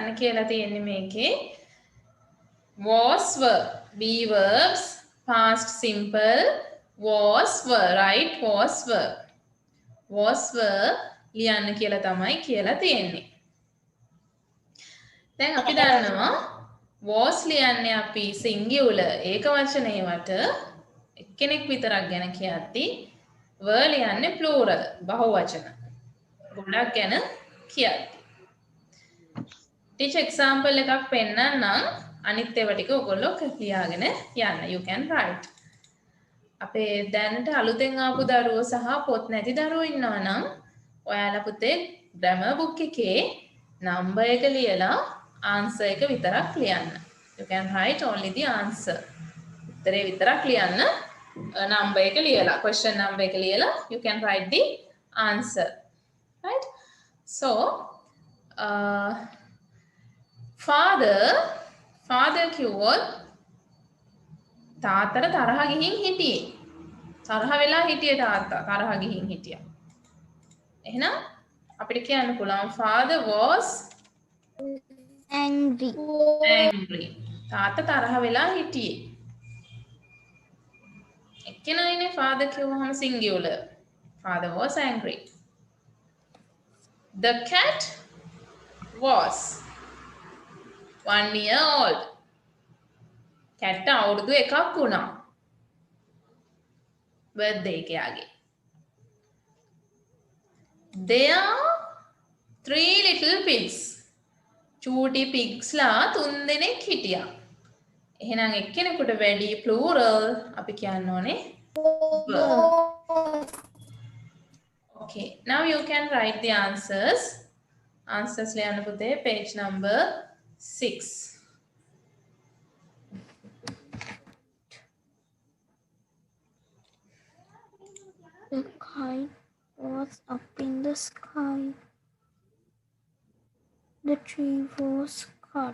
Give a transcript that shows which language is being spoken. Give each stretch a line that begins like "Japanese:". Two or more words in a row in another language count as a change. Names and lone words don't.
Sinhala: කියලා තියෙන්නේ මේකේ
English: was were be verbs past simple was were right was
Sinhala: were ලියන්න කියලා තමයි කියලා තියෙන්නේ. දැන් අපි දන්නවා was ලියන්නේ අපි singular ඒක වචනේවට එක්කෙනෙක් විතරක් ගැන කියද්දි were ලියන්නේ plural බහුවචන ගොඩක් ගැන කියද්දි. ටීචර් එක්සැම්පල් එකක් පෙන්නන්නම් අනිත් ඒවා ටික ඔයගොල්ලෝ ලියාගෙන යන්න.
English: you can write.
Sinhala: අපේ දැනට අලුතෙන් ආපු දරුවෝ සහ පොත් නැති දරුවෝ ඉන්නවා නම් ඔයාලා පුතේ
English: grammar book
Sinhala: එකේ number එක ලියලා answer එක විතරක් ලියන්න.
English: you can write only the answer.
Sinhala: උත්තරේ විතරක් ලියන්න. number එක ලියලා
English: question number
Sinhala: එක ලියලා
English: you can write the answer. right so
Sinhala: father කිව්වොත් තාත්තට තරහ ගිහින් හිටියේ. තරහ වෙලා හිටියේ තාත්තා. තරහ ගිහින් හිටියා. එහෙනම් අපිට කියන්න පුළුවන්
English: father was angry.
Sinhala: තාත්තා තරහ වෙලා හිටියේ. එක්කෙනායිනේ father කිව්වහම singular.
English: Father was angry. The cat was 1 year old.
Sinhala: cat අවුරුදු එකක් වුණා. birthday එක යාගේ.
English: There are 3 little pigs.
Sinhala: චූටි pigs ලා 3 දෙනෙක් හිටියා. එහෙනම් එක්කෙනෙකුට වැඩි plural අපි කියන්න ඕනේ were.
English: Okay, now you can write the answers.
Sinhala: Answers ලියන්න පුතේ
English: page number
Sinhala: 6.
English: The kite was up in the sky. The tree was cut.